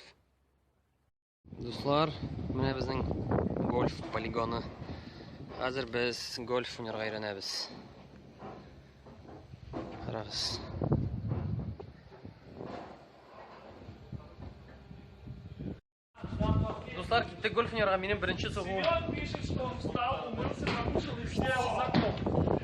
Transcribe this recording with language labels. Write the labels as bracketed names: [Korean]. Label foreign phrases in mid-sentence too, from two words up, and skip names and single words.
[Tatar] Дуслар, менә безнең гольф полигоны. Хәзер без гольф уйнарга өйрәнәбез. Карагыз. Дуслар, киттек гольф уйнарга. Минем беренче сугуым. [Russian] Семен пишет, что он встал, умылся, покушал и сделал закон.